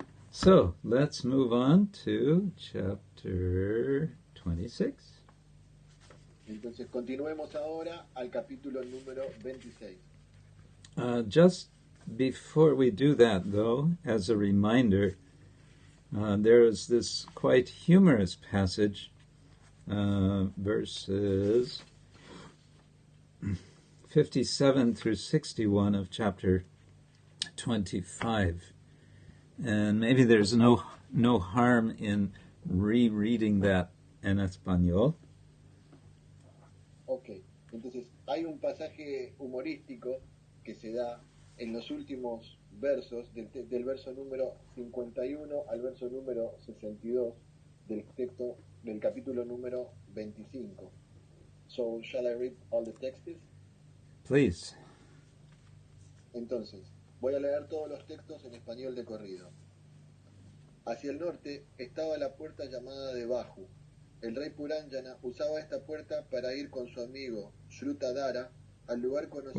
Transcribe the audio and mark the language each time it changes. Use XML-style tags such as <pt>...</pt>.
<en>So, let's move on to chapter 26.</en> <es>Entonces, continuemos ahora al capítulo número 26.</es> <en>Just before we do that, though, as a reminder, there is this quite humorous passage, verses 57 through 61 of chapter 25. And maybe there's no harm in rereading that</en> <es>en español. Ok, entonces hay un pasaje humorístico que se da en los últimos versos, del verso número 51 al verso número 62 del texto del capítulo número 25.</es> <en>So, shall I read all the texts? Please.</en> <es>Entonces, voy a leer todos los textos en español de corrido. Hacia el norte estaba la puerta llamada de Baju. El rey Puranjana usaba esta puerta para ir con su amigo Shrutadara al lugar conocido...</es>